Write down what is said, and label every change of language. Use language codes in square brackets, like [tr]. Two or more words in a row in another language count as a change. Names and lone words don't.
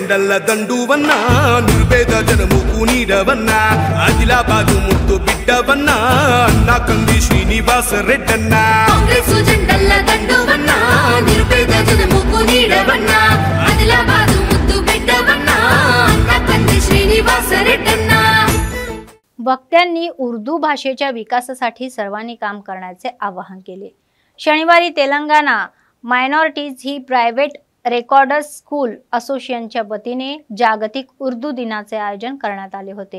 [te] జంటల దండువన్నా నిర్వేద జనముకు నీడవన్నా ఆదిలాబాదు ముద్దు బిడ్డవన్నా అన్నా కంది శ్రీనివాస రెడ్డన్నా కాంగ్రెస్ జెండల దండువన్నా నిరుపేద జనముకు నీడవన్నా ఆదిలాబాదు ముద్దు బిడ్డవన్నా అన్నా కంది శ్రీనివాస రెడ్డన్నా. [mr] वक्त्यांनी उर्दू भाषेच्या विकासासाठी सर्वांनी काम करण्याचे आवाहन केले. शनिवारी तेलंगणा मायनॉरिटीज ही प्रायव्हेट रेकॉर्डर्स स्कूल असोसिएशनच्या वतीने जागतिक उर्दू दिनाचे आयोजन करण्यात आले होते.